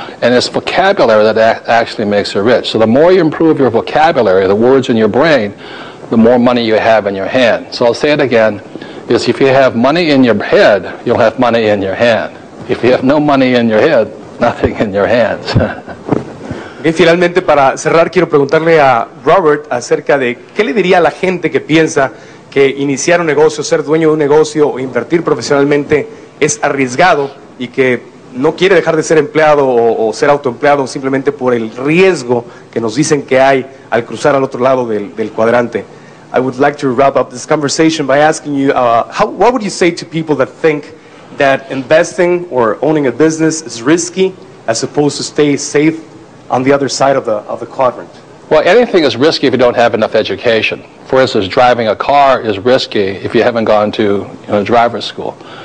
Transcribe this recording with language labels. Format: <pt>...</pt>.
<en>And it's vocabulary that actually makes you rich. So the more you improve your vocabulary, the words in your brain, the more money you have in your hand. So I'll say it again, is if you have money in your head, you'll have money in your hand. If you have no money in your head, nothing in your hands.</en> <es>Bien, finalmente, para cerrar, quiero preguntarle a Robert acerca de qué le diría a la gente que piensa que iniciar un negocio, ser dueño de un negocio o invertir profesionalmente es arriesgado y que no quiere dejar de ser empleado o ser autoempleado simplemente por el riesgo que nos dicen que hay al cruzar al otro lado del cuadrante.</es> <en>I would like to wrap up this conversation by asking you, what would you say to people that think that investing or owning a business is risky as opposed to stay safe on the other side of the quadrant? Well, anything is risky if you don't have enough education. For instance, driving a car is risky if you haven't gone to driver's school.</en>